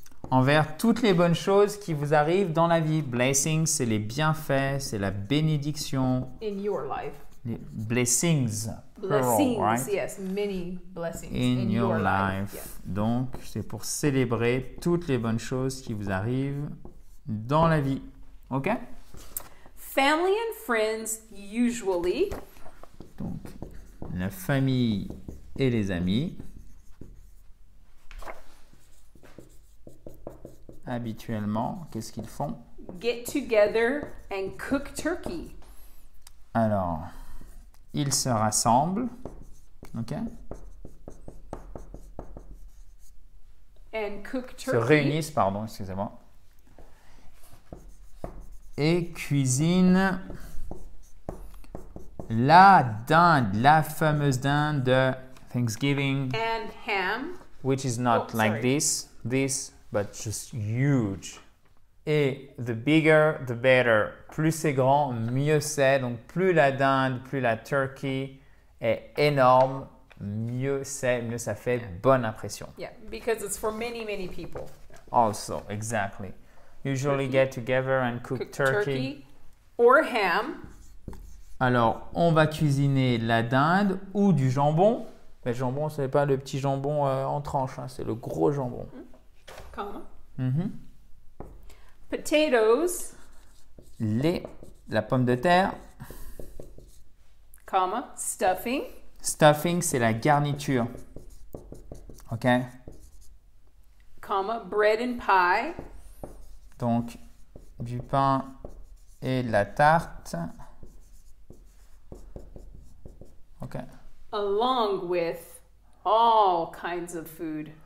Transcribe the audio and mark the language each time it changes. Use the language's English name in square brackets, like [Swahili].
[French] Envers toutes les bonnes choses qui vous arrivent dans la vie. Blessings, c'est les bienfaits, c'est la bénédiction. [English] In your life. [French] Les blessings. [English] Blessings, plural, right? Yes, many blessings. In your life. Yeah. [French] Donc, c'est pour célébrer toutes les bonnes choses qui vous arrivent dans la vie. OK? [English] Family and friends usually. [French] Donc, la famille et les amis. Habituellement, qu'est-ce qu'ils font? [English] Get together and cook turkey. [French] Alors, ils se rassemblent, OK? [English] And cook turkey. [French] Se réunissent, pardon, excusez-moi. Et cuisinent la dinde, la fameuse dinde de Thanksgiving. [English] And ham. Which is not like this, but just huge. Et the bigger, the better. [French] Plus c'est grand, mieux c'est. Donc plus la dinde, plus la turkey est énorme, mieux c'est, mieux ça fait bonne impression. [English] Yeah, because it's for many people. Also, exactly. Usually get together and cook turkey. Or ham. [French] Alors, on va cuisiner la dinde ou du jambon. Le jambon, ce n'est pas le petit jambon en tranche, hein, c'est le gros jambon. [English] Comma. Mm-hmm. Potatoes. [French] Les la pomme de terre. [English] Comma, stuffing. [French] Stuffing, c'est la garniture. OK? [English] Comma, bread and pie. [French] Donc, du pain et de la tarte. OK. [English] Along with all kinds of food.